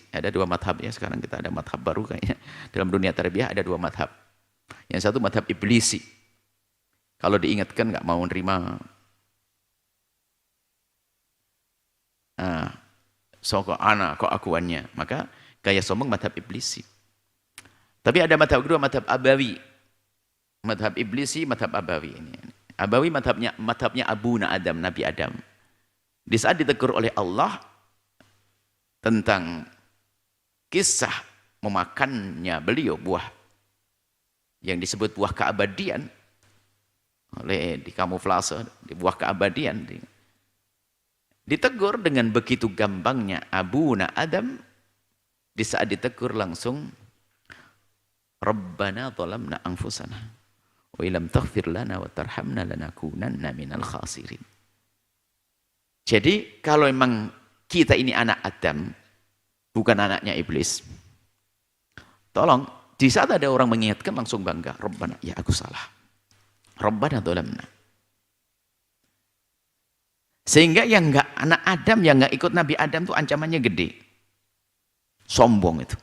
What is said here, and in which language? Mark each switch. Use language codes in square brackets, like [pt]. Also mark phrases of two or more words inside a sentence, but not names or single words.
[id] Ada dua madhab ya, sekarang kita ada madhab baru kayaknya. Dalam dunia tarbiyah ada dua madhab. Yang satu madhab iblisi. Kalau diingatkan nggak mau nerima. Kok ana, kok akuannya. Maka gaya sombong madhab iblisi. Tapi ada madhab kedua, madhab abawi. Madhab iblisi, madhab abawi. Abawi madhabnya abuna Adam, Nabi Adam. Di saat ditegur oleh Allah tentang kisah memakannya beliau buah yang disebut buah keabadian, oleh dikamuflase di buah keabadian, ditegur dengan begitu gampangnya abuna Adam. Di saat ditegur langsung [ar] ربنا ظلمنا أنفسنا وإن لم تغفر لنا وترحمنا لنكونن من الخاسرين. [id] Jadi kalau memang kita ini anak Adam, bukan anaknya iblis, tolong di saat ada orang mengingatkan langsung bangga, Rabbana, ya aku salah, [ar] ربنا ظلمنا. [id] Sehingga yang enggak anak Adam, yang enggak ikut Nabi Adam itu ancamannya gede, sombong itu.